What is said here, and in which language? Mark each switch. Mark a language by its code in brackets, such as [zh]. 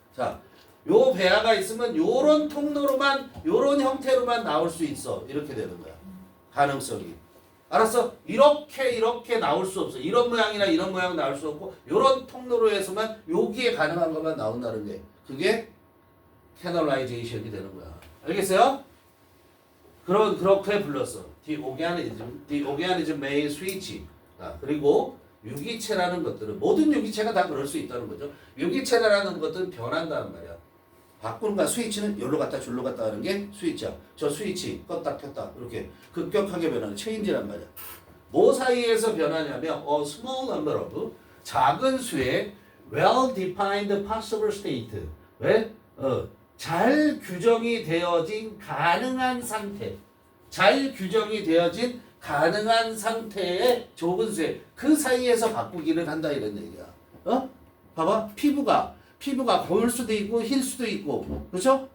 [ko] 자, 요 배아가 있으면 요런 통로로만 요런 형태로만 나올 수 있어. 이렇게 되는 거야. 가능성이. 알았어? 이렇게 나올 수 없어. 이런 모양이나 이런 모양 나올 수 없고 요런 통로로 해서만 여기에 가능한 것만 나온다는 게 그게 캐널라이제이션이 되는 거야. 알겠어요? 그렇게 불렀어. [en] The organism may switch. [ko] 그리고 유기체라는 것들은 모든 유기체가 다 그럴 수 있다는 거죠. 유기체라는 것들은 변한다는 말이야. 바꾸는 거야. 스위치는 여기로 갔다 줄로 갔다 하는 게 스위치야. 저 스위치 껐다 켰다 이렇게 급격하게 변하는 체인지란 말이야. 뭐 사이에서 변하냐면 [en] small number of [ko] 작은 수의 [en] well-defined possible state. [ko] 왜? 잘 규정이 되어진 가능한 상태. 잘 규정이 되어진 가능한 상태의 좁은 수의 그 사이에서 바꾸기를 한다 이런 얘기야. 봐봐. 피부가 고울 수도 있고 힐 수도 있고 그렇죠?